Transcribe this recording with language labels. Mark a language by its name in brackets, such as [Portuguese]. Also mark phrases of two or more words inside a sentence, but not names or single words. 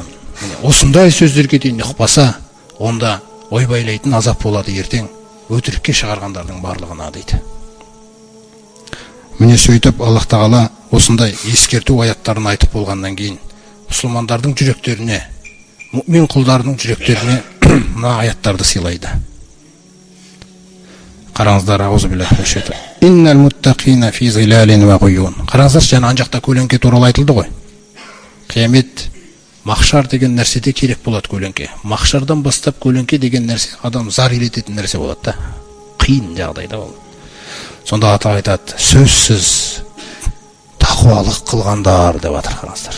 [Kazakh] Осындай сөздерге дейін ұқпаса, онда ойбайлайтын азап болады ертең, өтірікке шығарғандардың барлығына дейді. Міне сөйтіп Аллах Тағала осындай ескерту аяттарын айтып болғаннан кейін мұсылмандардың жүректеріне, мұъмин құлдардың жүректеріне мына аяттарды сыйлайды. [Arabic] Қараңыздар, أعوذ بالله من الشيطان الرجيم. إن المتقين في ظلال وعيون. [Kazakh] Қараңыздар, жаңа ана жақта көлеңке туралы айтылды ғой. Қиямет, махшар деген нәрседе керек болады көлеңке. Махшардан бастап көлеңке деген нәрсе адам зар илететін нәрсе болады да. Қиын жағдайда ол. Сонда ата айтады: сөзсіз тақуалық қылғандар деп жатыр, қараңыздар.